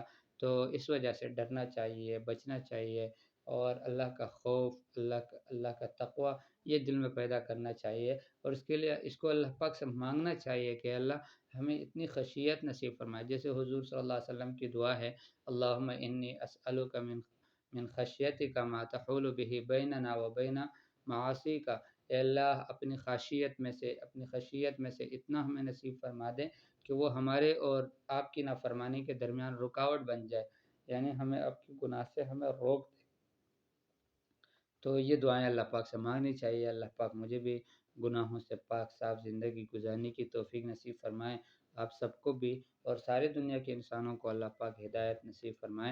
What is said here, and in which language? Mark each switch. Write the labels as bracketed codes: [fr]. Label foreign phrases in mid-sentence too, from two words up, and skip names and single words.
[ur] تو اس وجہ سے ڈرنا چاہیے، بچنا چاہیے، اور اللہ کا خوف، اللہ کا تقوی یہ دل میں پیدا کرنا چاہیے، اور اس کے لیے اس کو اللہ پاک سے مانگنا چاہیے کہ اللہ ہمیں اتنی خشیت نصیب فرمائے، جیسے حضور [ar] صلی اللہ علیہ وسلم [ur] کی دعا ہے، [ar] اللہم انی اسألک من خشیتک ما تحول به بیننا و بین معاصیک، [ur] اے اللہ اپنی خشیت میں سے اتنا ہمیں نصیب فرما دے کہ وہ ہمارے اور آپ کی نافرمانی کے درمیان رکاوٹ بن جائے، یعنی ہمیں آپ کی گناہ سے ہمیں روک دے۔ تو یہ دعائیں اللہ پاک سے مانگنی چاہیے۔ اللہ پاک مجھے بھی گناہوں سے پاک صاف زندگی گزارنے کی توفیق نصیب فرمائے، آپ سب کو بھی، اور ساری دنیا کے انسانوں کو اللہ پاک ہدایت نصیب فرمائے۔